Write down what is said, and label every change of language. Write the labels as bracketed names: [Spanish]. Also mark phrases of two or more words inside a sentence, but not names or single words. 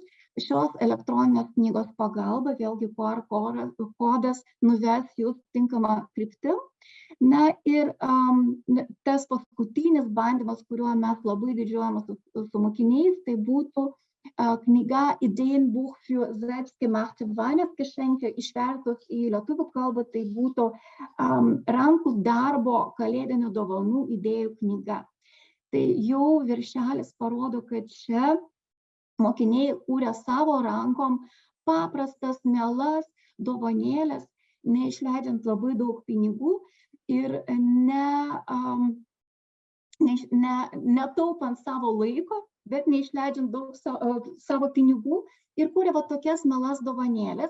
[Lithuanian] Šios elektroninės knygos pagalba, vėlgi QR kodas nuves jūs tinkamą kryptim. Ir tas paskutinis bandymas, kuriuo mes labai didžiuojamės su mokiniais, tai būtų knyga Ideenbuch für selbstgemachte Weihnachtsgeschenke, išvertus į lietuvių kalbą, tai būtų rankų darbo kalėdinių dovanų idėjų knyga. Tai jau viršelis parodo, kad čia mokiniai kūrė savo rankom paprastas, mielas dovanėlės, neišleidžiant labai daug pinigų ir netaupant savo laiko, bet neišleidžiant daug savo pinigų ir kūrė tokias mielas dovanėlės.